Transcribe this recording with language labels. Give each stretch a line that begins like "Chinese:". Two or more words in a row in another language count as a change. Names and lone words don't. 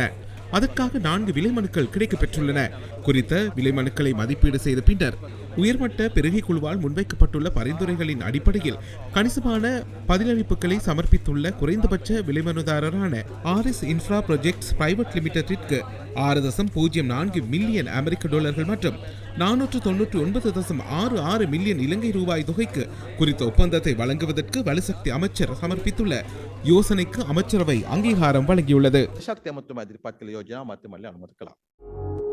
Tamil: அதற்காக 4 விலைமனுக்கள் கிடைக்கப்பெற்றுள்ளன. குறித்த விலைமனுக்களை மதிப்பீடு செய்த பின்னர் உயர்மட்ட பெருகை குழுவால் முன்வைக்கப்பட்டுள்ள பரிந்துரைகளின் அடிப்படையில் கணிசமான பதிலளிப்புகளை சமர்ப்பித்துள்ள குறைந்தபட்ச விலைமனுதாரரான ஆர்எஸ் இன்ஃப்ரா ப்ராஜெக்ட்ஸ் பிரைவேட் லிமிடெட்டிற்கு 6.04 மில்லியன் அமெரிக்க டாலர்கள் மற்றும் 499.66 மில்லியன் இலங்கை ரூபாய் தொகைக்கு குறித்த ஒப்பந்தத்தை வழங்குவதற்கு வலுசக்தி அமைச்சர் சமர்ப்பித்துள்ள யோசனைக்கு அமைச்சரவை அங்கீகாரம் வழங்கியுள்ளது.
Sinhala: ශක්ති අමාත්‍යතුමා ඉදිරිපත් කළ යෝජනාව අමාත්‍ය මණ්ඩලය අනුමත කළා.